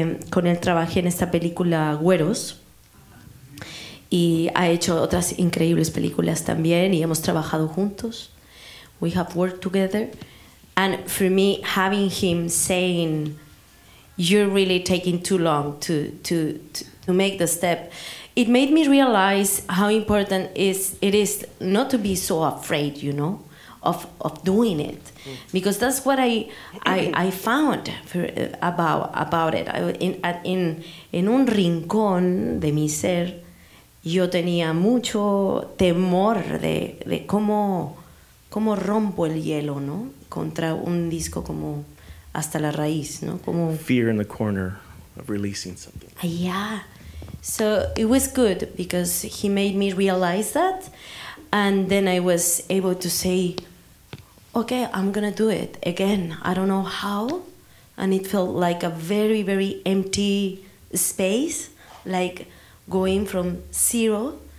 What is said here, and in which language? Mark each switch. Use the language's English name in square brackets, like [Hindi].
[Spanish] Con él trabajé en esta película Güeros, y ha hecho otras increíbles películas también, y hemos trabajado juntos. [English] We have worked together. And for me, having him saying, you're really taking too long to make the step, it made me realize how important it is not to be so afraid, you know, of doing it, because that's what I found about it. [Spanish] En un rincón de mi ser, yo tenía mucho temor de cómo rompo el hielo, ¿no? Contra un disco como Hasta la Raíz, ¿no? Como [English] fear in the corner of releasing something. Yeah. So it was good because he made me realize that, and then I was able to say, okay, I'm gonna do it again. I don't know how, and it felt like a very, very empty space, like going from zero.